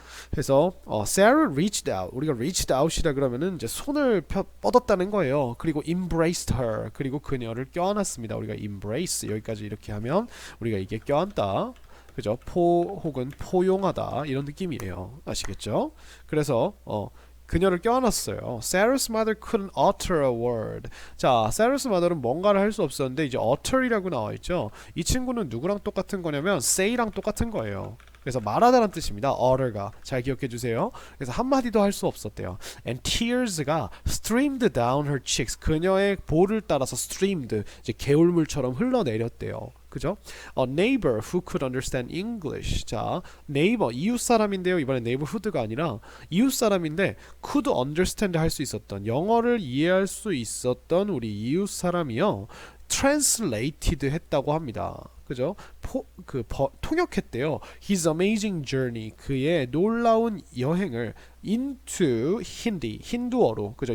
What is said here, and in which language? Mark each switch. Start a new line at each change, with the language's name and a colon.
Korean: 그래서
English: Sarah reached out
Korean: 우리가 reached out이라 그러면은 이제 손을 뻗었다는 거예요. 그리고
English: embraced her
Korean: 그리고 그녀를 껴안았습니다. 우리가 embrace 여기까지 이렇게 하면 우리가 이게 껴안다 그죠? 혹은 포용하다 이런 느낌이에요. 아시겠죠? 그래서 그녀를 껴안았어요.
English: Sarah's mother couldn't utter a word.
Korean: 자, Sarah's mother는 뭔가를 할 수 없었는데 이제 utter이라고 나와 있죠. 이 친구는 누구랑 똑같은 거냐면 say랑 똑같은 거예요. 그래서 말하다란 뜻입니다. utter가 잘 기억해 주세요. 그래서 한마디도 할 수 없었대요.
English: And tears가 streamed down her cheeks.
Korean: 그녀의 볼을 따라서 streamed 이제 개울물처럼 흘러내렸대요. 그죠?
English: A neighbor who could understand English.
Korean: 자, neighbor 이웃 사람인데요. 이번엔 neighborhood가 아니라 이웃 사람인데
English: could understand
Korean: 할 수 있었던 영어를 이해할 수 있었던 우리 이웃 사람이요. translated 했다고 합니다. 그죠? 통역했대요.
English: His amazing journey
Korean: 그의 놀라운 여행을 into 힌디 힌두어로 그죠?